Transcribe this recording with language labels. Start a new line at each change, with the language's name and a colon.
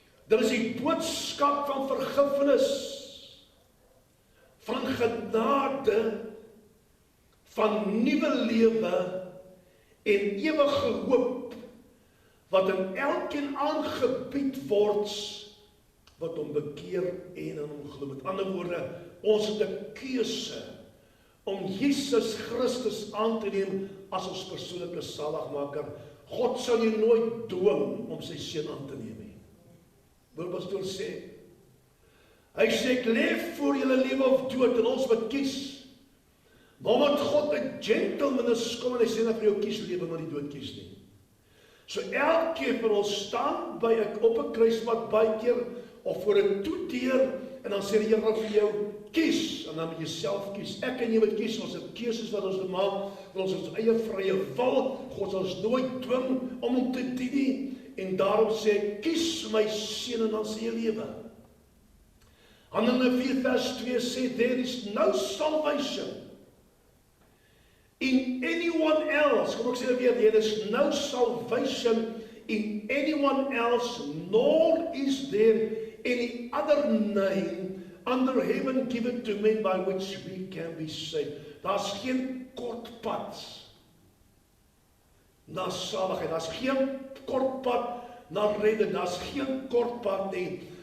Afrikaans: Dit is die boodskap van vergifnis, van genade, van nuwe lewe en ewige hoop, wat in elkeen aangebied word, wat hom bekeer en in hom glo. Met ander woorde, ons het 'n keuse om Jesus Christus aan te neem as ons persoonlike saligmaker. God sal jou nooit dwing om sy seun aan te neem nie. Wil pastoor sê, hy sê, ek leef voor julle lewe of dood, en ons moet kies. Maar omdat God 'n gentleman is, kom en hy sê, dat vir jou kies lewe, maar nie dood kies nie. So elke van ons staan by op 'n kruispunt baie keer, of voor 'n toedeur, en dan sê die Here vir jou, kies, en dan moet jy self kies. Ek en jy moet kies, ons het keuses wat ons maak, vir ons eie vrye wil. God sal ons nooit dwing om hom te dien nie, en daarom sê, kies my seun, en dan sê jy lewe. Handelinge 4 vers 2 sê,
English: there is no salvation in anyone else.
Afrikaans: Kom ek sê weer,
English: there is no salvation in anyone else, nor is there any other name under heaven given to men by which we can be saved.
Afrikaans: Daar's geen kort pad na saligheid, daar's geen kort pad na redding, daar's geen kort pad nie.